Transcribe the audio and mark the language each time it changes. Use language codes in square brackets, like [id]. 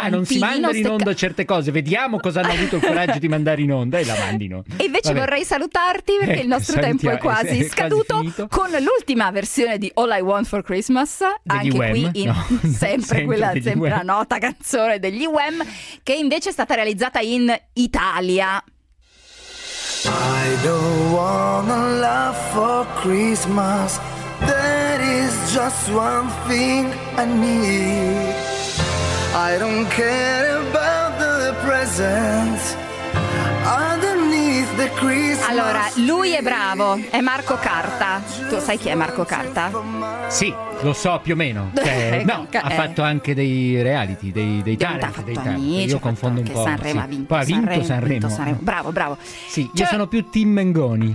[it] Ah, non si manda in onda certe cose, vediamo cosa hanno avuto il coraggio di mandare in onda e la mandino. E invece vabbè, vorrei salutarti perché il nostro tempo è quasi scaduto, con l'ultima versione di All I Want For Christmas, anche Wham, qui in no, sempre quella sempre la nota canzone degli Wham, che invece è stata realizzata in Italia. [en] I don't wanna love for Christmas, there is just one thing I need. I don't care about the presents underneath the Christmas tree. [it] Allora, lui è bravo, è Marco Carta. Tu sai chi è Marco Carta? Sì, lo so più o meno. Cioè, no, ha fatto anche dei reality, dei talent, Amici, io confondo un po'. Sì. Ha vinto, poi ha vinto Sanremo. Bravo, bravo. Sì, cioè, io sono più Tim Mengoni.